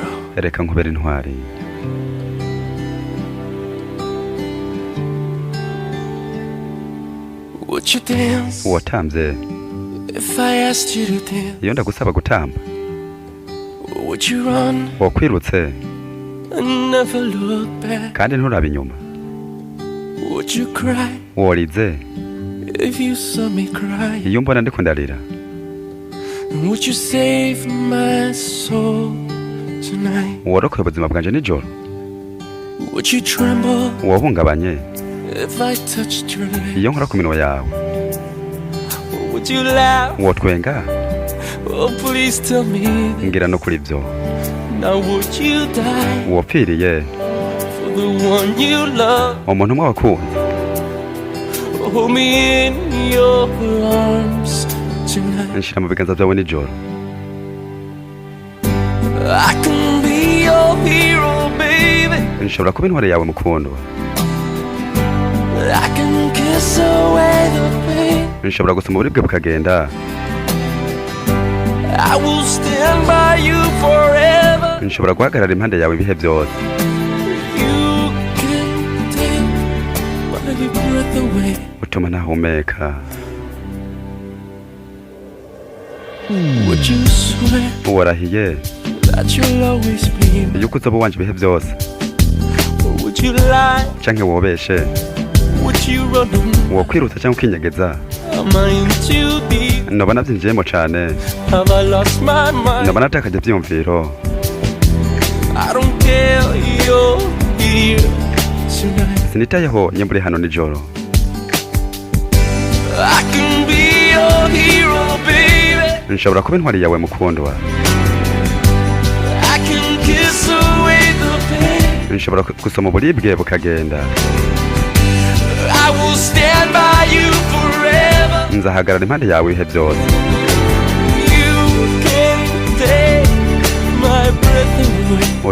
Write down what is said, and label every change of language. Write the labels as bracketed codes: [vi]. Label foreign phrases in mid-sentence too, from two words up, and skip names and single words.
[rn] reka nkubera intwari. [en] Would you dance [rn] Watamvye [en] if I asked you to dance? [rn] iyo ndagusaba gutamba. [en] Would you run [rn] Wokwirutse [en] and never look back? [rn] kandi nturabe inyuma. [en] Would you cry [rn] Worize [en] if you saw me cry? [rn] iyo mbona ndiko ndarira. [en] And would you save my soul tonight? [rn] Worokoye ubuzima bwanje nijoro. [en] Would you tremble [rn] Wohungabanye [en] if I touched your lips? [rn] iyo nkora ku minwa yawe. [en] Would you laugh? [rn] Wotwenga [en] Oh, please tell me that. [rn] ngira no kuri byo. [en] Now would you die [rn] Wopfiriye [en] for the one you love? [rn] umuntu umwe wakunze. [en] Hold me in your arms tonight. [rn] Nshira mu biganza byawe nijoro. [en] I can be your hero, baby. [rn] Nshobora kuba intwari yawe mukundwa. [en] I can kiss away the pain. [rn] Nshobora gusoma uburibwe bukagenda. [en] I will stand by you forever. [rn] Nshobora guhagarara impande yawe ibihe byose. [en] You can take my breath away. [rn] Utuma ntahumeka. [en] Would you swear [rn] Warahiye [en] that you'll always be mine? [rn] yuko uzoba wanje ibihe byose. [en] Or would you lie? [rn] Canke wobeshe. [en] Would you run? [rn] Wokwiruta cyangwa ukinyegeza. [en] Am I in too deep? [rn] Noba navyinjiyemo cane. [en] Have I lost my mind? [rn] Noba natakaje ivyiyumviro. [en] I don't care, you're here tonight. [rn] Sinitayeho nyembure hano nijoro. [en] I can be your hero, baby. [rn] Nshobora kuba intwari yawe mukundwa. [en] I can kiss away the pain. [rn] Nshobora gusoma uburibwe bukagenda. [en] I will stand by you forever. [rn] Nzahagarara impande yawe ibihe byose. [en] You can take my breath away.